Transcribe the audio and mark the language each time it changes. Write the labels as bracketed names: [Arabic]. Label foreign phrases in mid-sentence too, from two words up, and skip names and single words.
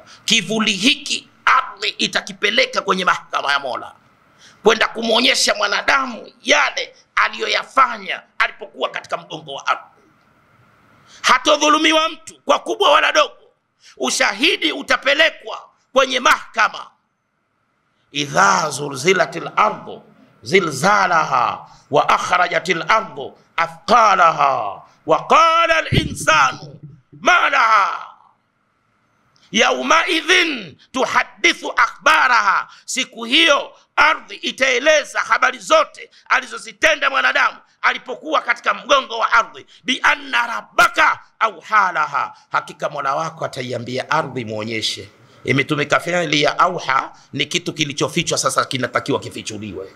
[Swahili] Kivuli hiki ardhi itakipeleka kwenye mahakama ya Mola, kwenda kumuonyesha mwanadamu yale aliyoyafanya alipokuwa katika mgongo wa ardhi. Hatodhulumiwa mtu kwa kubwa wala dogo. Ushahidi utapelekwa kwenye mahakama. [Arabic] إذا زلزلت الأرض زلزالها وأخرجت الأرض أثقالها وقال الإنسان ما لها يومئذ تحدث أخبارها. [Swahili] Siku hiyo ardhi itaeleza habari zote alizozitenda mwanadamu alipokuwa katika mgongo wa ardhi, [Arabic] بأن ربك أوحى لها, [Swahili] hakika Mola wako ataiambia ardhi muonyeshe. Imetumika fi'li ya auha, ni kitu kilichofichwa sasa kinatakiwa kifichuliwe.